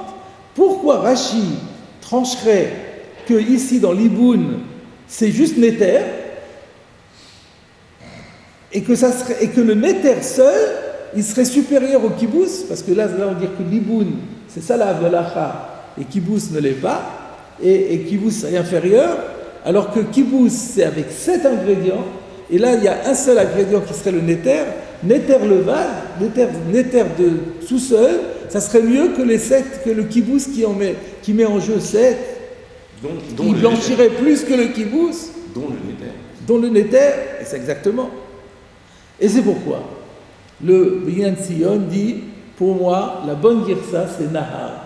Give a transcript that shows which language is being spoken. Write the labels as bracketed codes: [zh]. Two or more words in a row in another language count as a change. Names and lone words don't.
[fr] Pourquoi Rashi trancherait que ici dans l'Iboun, c'est juste Néter et que le Néter seul, il serait supérieur au Kibbutz, parce que là on dit que l'Iboun, c'est ça la Avelacha, et Kibbutz ne l'est pas, et Kibbutz est inférieur, alors que kibbutz, c'est avec 7 ingrédients, et là, il y a un seul ingrédient qui serait le néter. Néter levad, néter de tout seul, ça serait mieux que les 7, que le kibbutz qui met en jeu 7, qui blanchirait plus que le kibbutz, dont le néter, et c'est exactement. Et c'est pourquoi le Binyan Tzion dit, pour moi, la bonne girsa, c'est Nahar.